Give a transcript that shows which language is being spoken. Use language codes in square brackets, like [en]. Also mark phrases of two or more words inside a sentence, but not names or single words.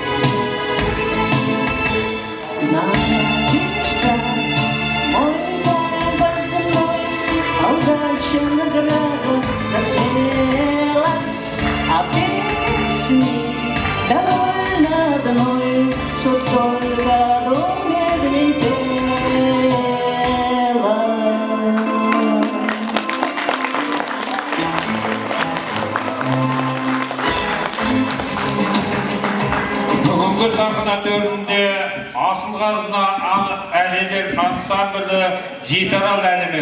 [ru] Надежда, мой компас земной, а удача награда за смелость. А песни довольно одной, что только доме в ней пелось. [kk] Бүгінгі сахна төрінде асыл қазына әжелер ансамблі Жетарал әнімен.